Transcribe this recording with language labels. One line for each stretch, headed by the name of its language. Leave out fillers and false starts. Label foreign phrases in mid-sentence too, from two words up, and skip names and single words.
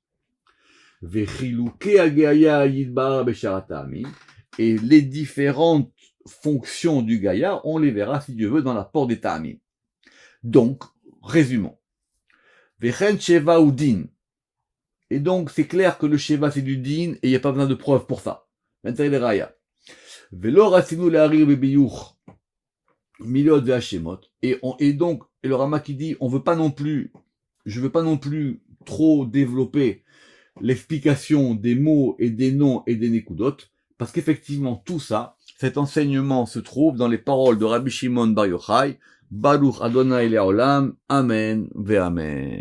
French: Et les différentes fonctions du Gaïa, on les verra, si Dieu veut, dans la porte des Ta'amim. Donc, résumons.
Hebrew: וכן שווא הוא דין.
French: Et donc, c'est clair que le sheva, c'est du din, et il n'y a pas besoin de preuves pour ça. Maintenant, les raya.
Hebrew: ולא רצינו להאריך בביאור. מילות והשמות.
French: Et le Rama qui dit, je veux pas non plus trop développer l'explication des mots et des noms et des nekudot, parce qu'effectivement, tout ça, cet enseignement se trouve dans les paroles de Rabbi Shimon Bar Yochai,
Hebrew: ברוך אדוני לעולם אמן ואמן.